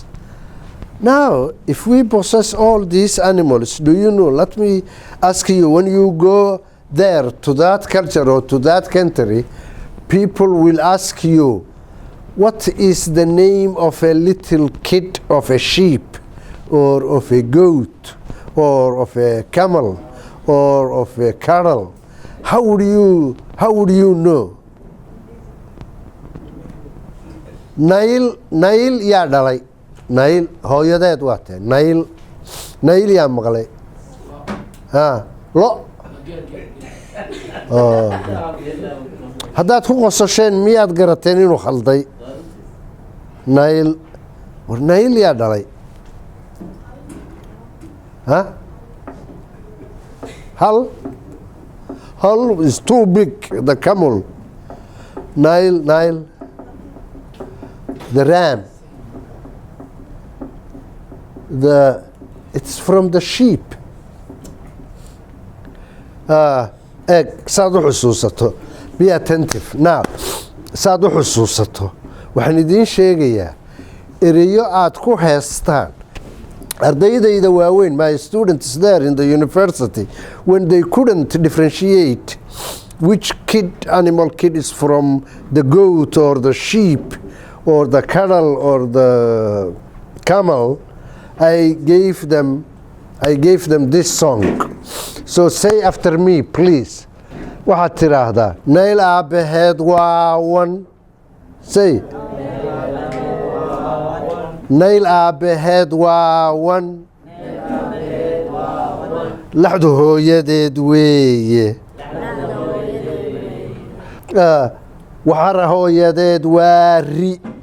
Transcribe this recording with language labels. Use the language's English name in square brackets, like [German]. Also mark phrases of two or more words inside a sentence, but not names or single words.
[English] Now, if we possess all these animals, do you know, let me ask you, when you go there to that culture or to that country, people will ask you, what is the name of a little kid of a sheep or of a goat or of a camel or of a cattle? How would you know? [Somali] Nail yaa dhalay. Nail hooyadeed waa tahay. Nail yaa maqlay. Lo. Haddaad ku qosasheen miyaad garateen inuu khalday? Nail. War Nail yaa dhalay. [English] Hal is too big, the camel. Nile. The ram. It's from the sheep. [Somali] Saad u xusuusato. [English] Be attentive. Now, [Somali] saad u xusuusato. Waxaan idiin sheegayaa ereyo aad ku heestaan. Ardaydayda waaweyn, [English] my students there in the university, when they couldn't differentiate which animal kid is from the goat or the sheep or the cattle or the camel, I gave them this song. So say after me, please. [Somali] Waxaad tiraahdaa Nail aabaheed waa wan. Say. Nail aabaheed waa wan. Laxdu hooyadeed weeye. Waxara hooyadeed waa ri.